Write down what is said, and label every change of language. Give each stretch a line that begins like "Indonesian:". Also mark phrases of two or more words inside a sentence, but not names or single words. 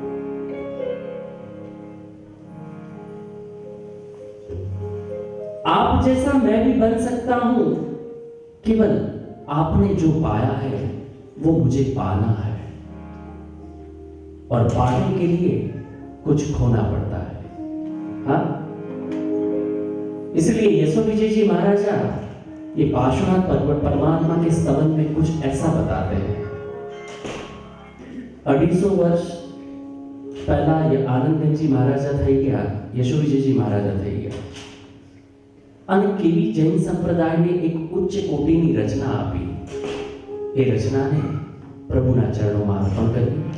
Hindi: आप जैसा मैं भी बन सकता हूं, केवल आपने जो पाया है वो मुझे पाना है और पाने के लिए कुछ खोना पड़ता है। हाँ? इसलिए यशो विजय जी महाराजा ये पार्श्वनाथ परमात्मा के स्तवन में कुछ ऐसा बताते हैं। 250 वर्ष पहला ये आनंददेव जी महाराजा
Gujarati: થઈ ગયા, यशो विजय जी महाराजा થઈ ગયા અને કેવી જૈન સંપ્રદાયને એક ઉચ્ચ કોટીની રચના આપી। એ રચનાને પ્રભુના ચરણોમાં અર્પણ કરી।